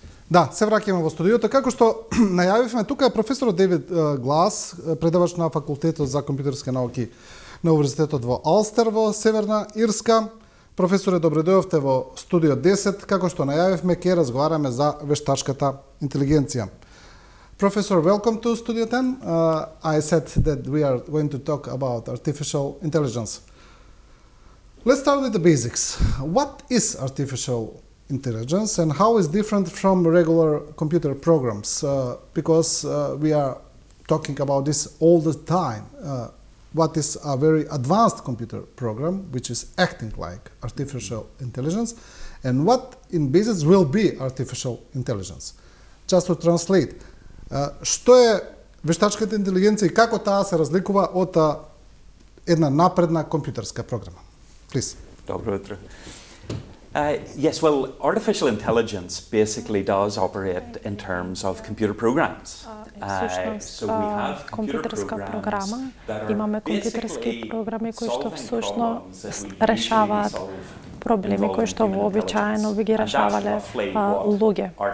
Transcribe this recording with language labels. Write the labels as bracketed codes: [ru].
[mk] Да, се враќаме во студиото. Како што најавивме, тука е професорот Дејвид Глас, предавач на факултетот за компјутерски науки на Универзитетот во Алстер во Северна Ирска. Професоре, добре дојдовте во Студио 10. Како што најавивме, ќе разговараме за вештачката интелигенција. [en] Professor, welcome to Studio 10. I said that we are going to talk about artificial intelligence. Let's start with the basics. What is artificial intelligence and how is it different from regular computer programs? Because we are talking about this all the time. What is a very advanced computer program, which is acting like artificial intelligence, and what in business will be artificial intelligence? Just to translate, [mk] што е вештачката интелигенција и како таа се разликува од една напредна компјутерска програма? [en] Please. [mk] Добро утро. [en] Yes, well, artificial intelligence basically does operate in terms of computer programs. So we have [mk] компјутерска програма, имаме компјутерски програми кои што всушност решаваат проблеми кои што вообичаено би ги решавале луѓе.